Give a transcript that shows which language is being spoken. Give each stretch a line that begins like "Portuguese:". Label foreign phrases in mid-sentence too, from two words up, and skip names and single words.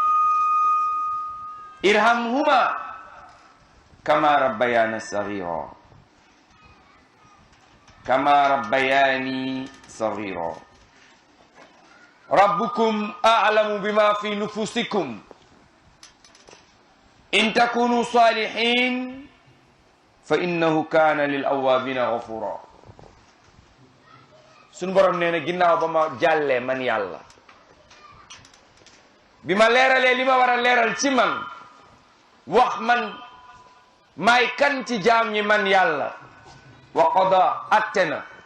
Arabic: ارحمهما كما ربياني صغيرا ربكم أعلم بما في نفوسكم إن تكونوا صالحين فإنه كان للأوابين غفورا
Wolof: sunu borom nee na ginnaaw ba ma jàllee man yàlla bi ma leeralee li ma war a leeral ci man wax man maay kan ci jaam ñi man yàlla
Arabic: وقضى
Wolof: atte na